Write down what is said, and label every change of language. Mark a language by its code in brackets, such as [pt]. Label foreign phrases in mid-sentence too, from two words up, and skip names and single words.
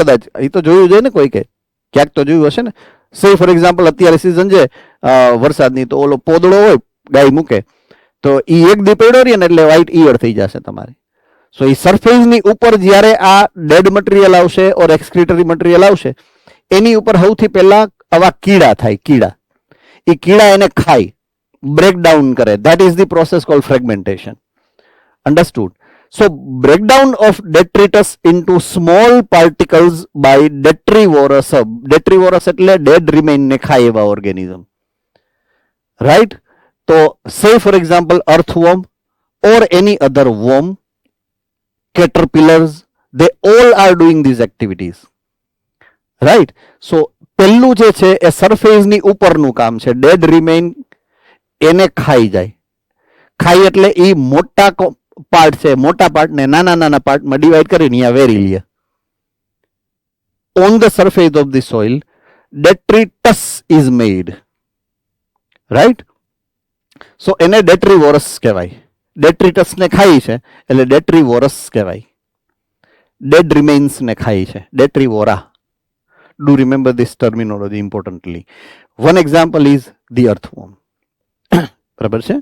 [gu] કદાચ એ તો જોયું છે ને, કોઈ કે ક્યાંક તો જોયું હશે ને. [en] say for example [gu] અત્યારે સિઝન છે વરસાદની, તો ઓલો પોદળો હોય ગાય મૂકે, તો એ 1 દી પડ્યો રહે ને એટલે વ્હાઈટ ઈયળ થઈ જશે તમારે. સો એ સરફેસની ઉપર જ્યારે આ [en] dead material [gu] આવશે [en] or excretory material [gu] આવશે, એની ઉપર સૌથી પહેલા આવા કીડા થાય. કીડા, એ કીડા એને ખાય, બ્રેકડાઉન કરે. [en] that is the process called fragmentation. Understood? So breakdown of detritus into small particles by detrivorous. [gu] Detrivorous એટલે [en] dead remain [gu] ને ખાય એવા organism. [en] Right? So say for example earthworm or any other worm, caterpillars, they all are doing these activities. Right? [gu] So પહેલું જે છે એ સરફેસની ઉપરનું કામ છે. [en] dead remain [gu] એને ખાઈ જાય. ખાઈ એટલે એ મોટા પાર્ટ છે, મોટા પાર્ટને નાના નાના પાર્ટમાં ડિવાઈડ કરીને અહીંયા વેરી લે. [en] on the surface of the soil detritus is made. Right? [gu] સો એને ડેટ્રીવોરસ કહેવાય. ડેટ્રિટસને ખાઈ છે એટલે ડેટ્રીવોરસ કહેવાય. [en] dead remainsને [gu] ખાઈ છે ડેટ્રીવોરા. [en] do remember this terminology importantly. one example is the earthworm. [gu] બરાબર છે.